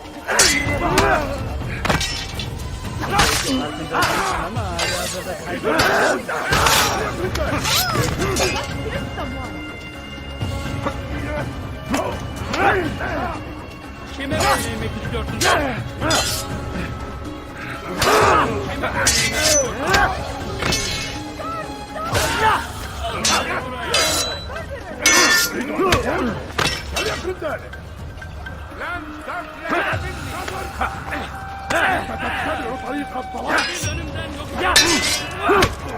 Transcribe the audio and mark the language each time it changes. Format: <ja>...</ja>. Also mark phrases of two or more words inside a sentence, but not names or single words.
<tr>Kime vermek istiyorsun?</tr> <ar>فليكن ذلك! لن تفلح بالنظر! أنت تتبع طريق الضلال!</ar> <tr>Önümden yok.</tr>